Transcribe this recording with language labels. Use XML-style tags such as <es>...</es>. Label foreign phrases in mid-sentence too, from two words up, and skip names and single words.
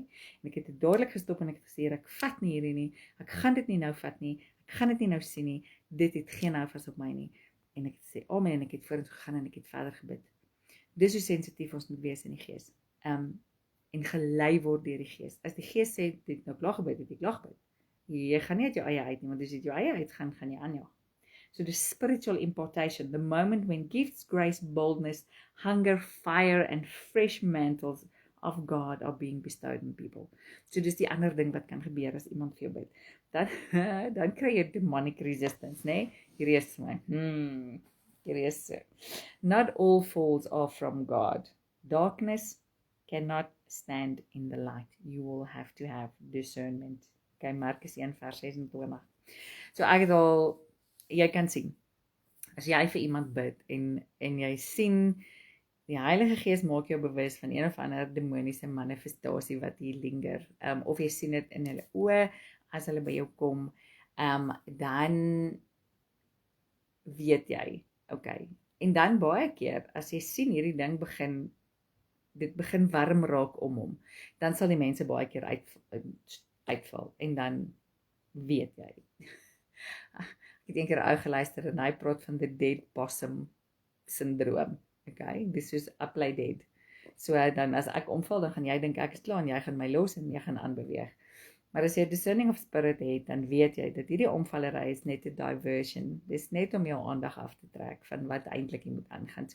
<af>En ek het dadelik gestop en ek het gesê, ek vat nie hierdie nie, ek gaan dit nie nou vat nie, ek gaan dit nie nou sien nie, dit het geen houvas op my nie. En ek het gesê, amen, en ek het vorentoe gegaan en ek het verder gebid. Dis hoe sensitief ons moet wees in die gees. En gelei word deur die gees. As die gees sê, dit nou klaar gebid, het jy klaar gebid. Jy gaan nie uit jou eie uit nie, want as jy uit jou eie uitgaan, gaan jy aanjaag.</af> <en>So the spiritual impartation, the moment when gifts, grace, boldness, hunger, fire and fresh mantles of God are being bestowed on people.</en> <af>So dis die ander ding wat kan gebeur as iemand vir jou bid. Dan kry jy</af> <en>demonic resistance,</en> <af>né? Hierdie is vir my.</af> <en>Not all falls are from God. Darkness cannot stand in the light. You will have to have discernment.</en> <af>Okay, Markus 1 vers 26. So ek het al, jy kan sien, as jy vir iemand bid en jy sien, die Heilige Gees maak jou bewus van een of ander demoniese manifestasie wat hier linger, of jy sien dit in hulle oë, as hulle by jou kom, dan weet jy, okay. En dan baie keer, as jy sien hierdie ding begin warm raak om hom, dan sal die mense baie keer uitval, en dan weet jy. Ek het eendag 'n ou geluister en hy praat van</af> <en>the dead possum</en> <af>syndroom. Okay, dis soos</af> <en>apply dead.</en> <af>So dan as ek omval, dan gaan jy dink ek is klaar en jy gaan my los en jy gaan aanbeweeg. Maar as jy</af> <en>discerning of spirit</en> <af>het, dan weet jy dat hierdie omvallery is net 'n diversion. Dis net om jou aandag af te trek van wat eintlik jy moet aangaan.</af>